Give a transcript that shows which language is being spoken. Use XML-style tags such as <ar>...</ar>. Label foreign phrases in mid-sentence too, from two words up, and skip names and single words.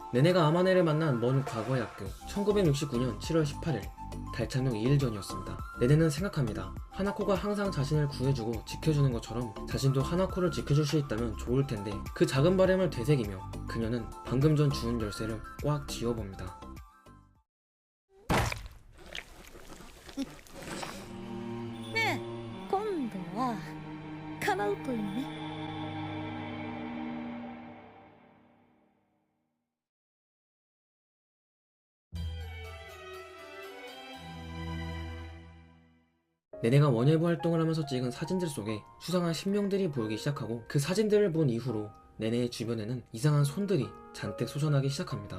<ko>내내가 아마네를 만난 먼 과거의 학교 1969년 7월 18일 달착륙 2일 전이었습니다. 내내는 생각합니다. 하나코가 항상 자신을 구해주고 지켜주는 것처럼 자신도 하나코를 지켜줄 수 있다면 좋을 텐데 그 작은 바람을 되새기며 그녀는 방금 전 주운 열쇠를 꽉 쥐어봅니다.</ko> <ja>ねえ今度は叶うといいね。</ja> <ko>내내가 원예부 활동을 하면서 찍은 사진들 속에 수상한 신명들이 보이기 시작하고 그 사진들을 본 이후로 내내의 주변에는 이상한 손들이 잔뜩 솟아나기 시작합니다.</ko>